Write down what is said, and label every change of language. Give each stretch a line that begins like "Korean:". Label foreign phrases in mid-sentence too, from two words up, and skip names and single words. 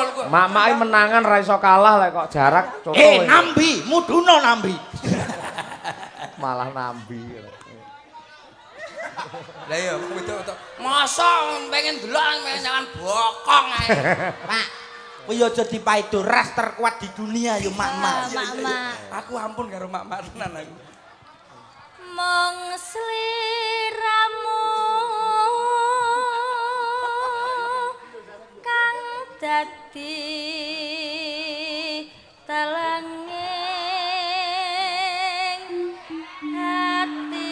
Javanese: Mak-mak menangan ra iso kalah lek kok jarak contoh. Nambi, muduno nambi. Malah nambi. Lah iya wong wedok-wedok. Masa pengen delok pengen jangan bokong ae. Pak, kowe aja dipaido
Indonesian: ras terkuat di dunia
Javanese: yo mak-mak. Mak-mak. Aku ampun karo mak-mak tenan aku. Mung sliramu kang dadi telenging hati.